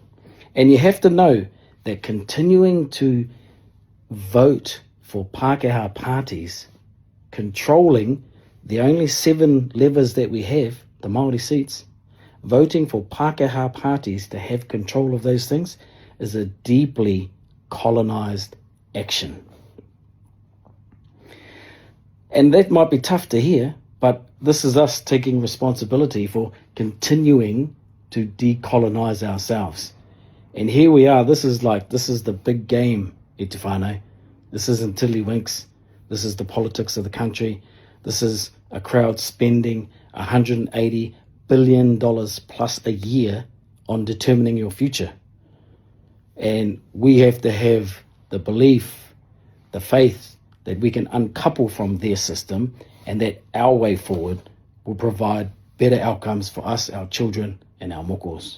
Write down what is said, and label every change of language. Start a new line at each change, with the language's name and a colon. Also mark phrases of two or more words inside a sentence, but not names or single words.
English: And you have to know that continuing to vote for Pākehā parties controlling the only 7 levers that we have, the Māori seats, voting for Pākehā parties to have control of those things is a deeply colonized action. And that might be tough to hear, but this is us taking responsibility for continuing to decolonize ourselves. And here we are, this is the big game,
Māori: e te whānau.
English: This isn't tiddlywinks. This is the politics of the country. This is a crowd spending $180 billion plus a year on determining your future. And we have to have the belief, the faith that we can uncouple from their system, and that our way forward will provide better outcomes for us, our children, and our mokos.